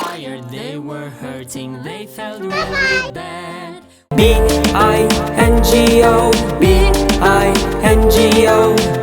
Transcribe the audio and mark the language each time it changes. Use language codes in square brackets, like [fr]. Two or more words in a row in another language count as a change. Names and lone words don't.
[en] scared, they were hurting, they felt really bad. B-I-N-G-O, B-I-N-G-O.